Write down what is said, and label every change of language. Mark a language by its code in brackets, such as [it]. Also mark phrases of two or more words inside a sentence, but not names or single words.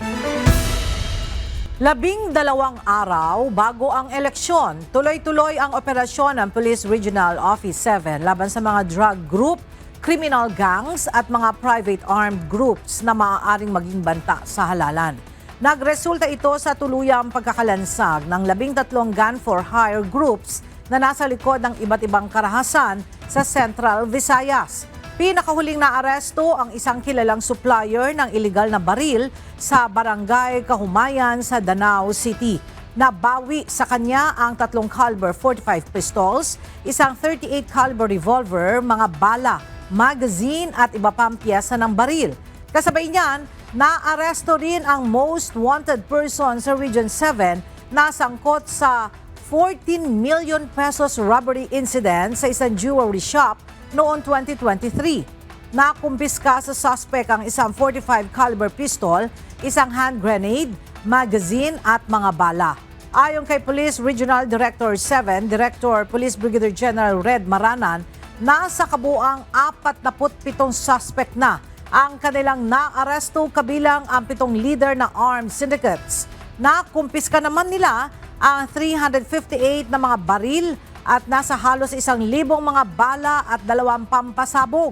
[tl] 12 araw bago ang eleksyon, tuloy-tuloy ang operasyon ng Police Regional Office 7 laban sa mga [en] drug group, criminal gangs [tl] at mga [en] private armed groups [tl] na maaaring maging banta sa halalan. Nagresulta ito sa tuluyang pagkakalansag ng 13 [en] gun for hire groups [tl] na nasa likod ng iba't ibang karahasan sa Central Visayas. Pinakahuling naaresto ang isang kilalang supplier ng iligal na baril sa Barangay Kahumayan sa Danao City. Nabawi sa kanya ang 3 [en] caliber 45 pistols, [tl] isang [en] 38 caliber revolver, [tl] mga bala, magazine at iba pang piyesa ng baril. Kasabay niyan, naaresto rin ang [en] most wanted person [tl] sa Region 7 na sangkot sa [en] 14 million pesos robbery incident [tl] sa isang [en] jewelry shop [tl] noong 2023. Nakumpiska sa suspect ang isang 45 caliber pistol, isang [en] hand grenade, [tl] magazine at mga bala. Ayon kay Police Regional Director 7, Director Police Brigadier General Red Maranan, nasa kabuang 47 suspect na ang kanilang naaresto kabilang ang 7 leader na [en] armed syndicates. [tl] Nakumpiska naman nila ang 358 na mga baril at nasa halos 1,000 mga bala at 2 pampasabog.